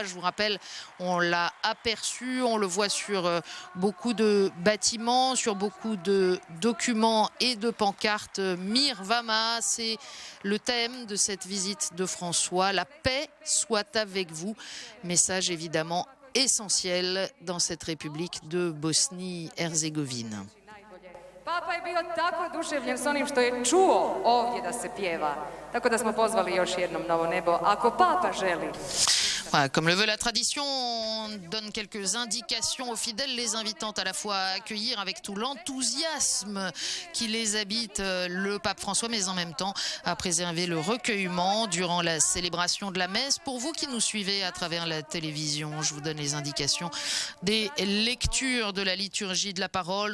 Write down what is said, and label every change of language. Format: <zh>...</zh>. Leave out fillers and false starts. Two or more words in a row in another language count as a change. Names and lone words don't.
<fr>Je vous rappelle, on l'a aperçu, on le voit sur beaucoup de bâtiments, sur beaucoup de documents et de pancartes.</fr> <hr>Mirvama,</hr> <fr>c'est le thème de cette visite de François. La paix soit avec vous. Message évidemment essentiel dans cette République de Bosnie-Herzégovine.</fr> <hr>Papa je bio tako oduševljen s onim što je čuo ovdje da se pjeva. Tako da smo pozvali još jednom Novo nebo, ako Papa želi.</hr> <fr>Voilà, comme le veut la tradition, on donne quelques indications aux fidèles, les invitant à la fois à accueillir avec tout l'enthousiasme qui les habite le pape François, mais en même temps à préserver le recueillement durant la célébration de la messe. Pour vous qui nous suivez à travers la télévision, je vous donne les indications des lectures de la liturgie de la parole.</fr>